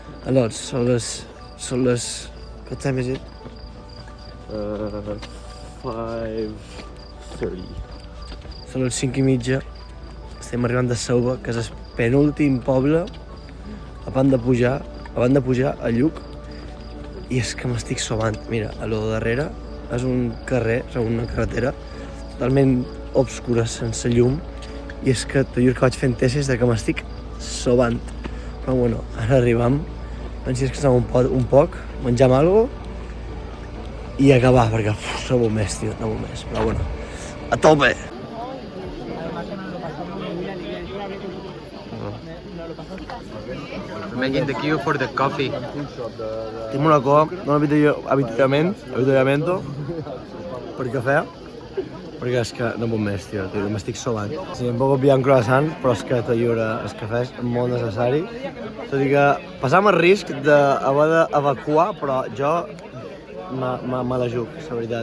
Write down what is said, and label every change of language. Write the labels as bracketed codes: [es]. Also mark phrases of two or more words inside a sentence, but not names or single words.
[ca] Lots, són les... [en] What time is it? 5:30. [ca] Són les 5:30. Estem arribant de Sauva, que és el penúltim poble abans de pujar a Lluc. I és que m'estic sobant. Mira, a lo darrere és un carrer, és una carretera totalment obscura, sense llum. I és que t'ho juro que vaig fent tesis de que m'estic sobant. Però bueno, ara arribam. Pensi que anem un poc, menjam alguna cosa i acabar, perquè no vull més, tio, no vull més. Però bueno, a tope! [en] Making the queue for the coffee. [ca] Tinc una cosa, no avituallamiento per cafè, perquè és que no puc més, tio, m'estic sobant. Sí, em puc obviar un croissant, però és que t'ho juro, el cafè és molt necessari. Tot i que passam el risc d'haver d'evacuar, però jo me la juc, la veritat.